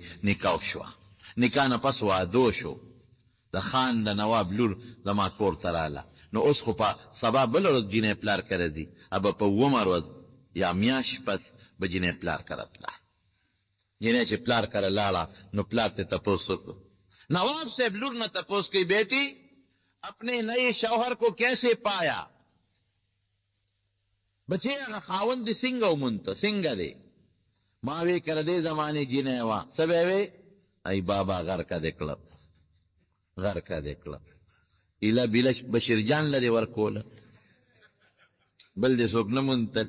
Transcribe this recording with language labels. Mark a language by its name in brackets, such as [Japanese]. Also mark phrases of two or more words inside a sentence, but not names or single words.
[Pashto] نکاح شوه، نکاح نه پس واده شو، د خان د نواب لور زما کور ته راله. نو اوس خو په سبا بله ورځ جینۍ پلار کره ځي، ابه په اوومه ورځ یا میاشت پس به جینۍ پلار کره تله. جینۍ چې پلار کره لاړه، نو پلار ته تپوس وکړو. نواب صاحب لور نه تپوس کوي، [Urdu] بیٹی اپنے نئے شوہر کو کیسے پایا؟ [Pashto] بچے هغه خاوند دې څنګه ومونته، څنګه دی؟ ما وی کره دې زمانې جینۍ وه. څه به وی؟ ای بابا غرقه دې کړه، غرقه دې کړه. ایله بیله بشیر جان له دې ورکوله، بل دې څوک نه مونتل.